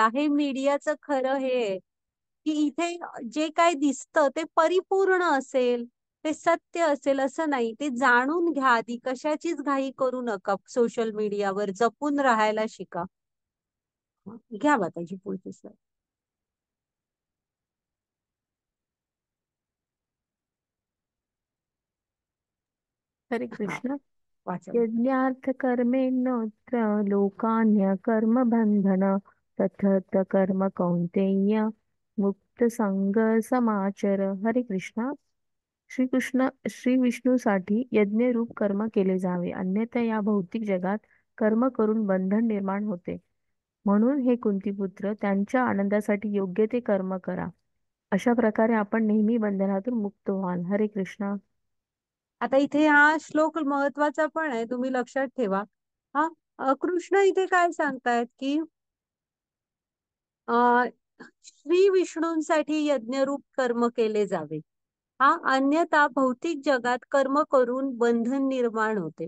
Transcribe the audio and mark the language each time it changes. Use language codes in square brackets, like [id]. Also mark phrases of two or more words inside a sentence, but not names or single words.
[mr] हे मीडियाचं खरं हे आहे की इथे जे काय दिसतं ते परिपूर्ण असेल, ते सत्य असेल असं नाही. ते जाणून घ्या आधी, कशाचीच घाई करू नका. सोशल मीडियावर जपून राहायला शिका. घ्या बा त्याची पुढची slide. हरे हा, कृष्ण. वाचा. [sa] यज्ञार्थ कर्मेणोऽत्र लोकान्य कर्म बंधन तथर्थ कर्म कौन्तेय मुक्त संग समाचर. [mr] हरे कृष्ण. श्री विष्णूसाठी यज्ञरूप कर्म केले जावे, अन्यथा या भौतिक जगात कर्म करून बंधन निर्माण होते. म्हणून हे कुंतीपुत्र, त्यांच्या आनंदासाठी योग्य ते कर्म करा. अशा प्रकारे आपण नेहमी बंधनातून मुक्त व्हाल. हरे कृष्ण. आता इथे हा श्लोक महत्वाचा पण आहे, तुम्ही लक्षात ठेवा. हा, कृष्ण इथे काय सांगतायत की अ श्री विष्णूंसाठी यज्ञरूप कर्म केले जावे. हा, अन्यथा भौतिक जगात कर्म करून बंधन निर्माण होते.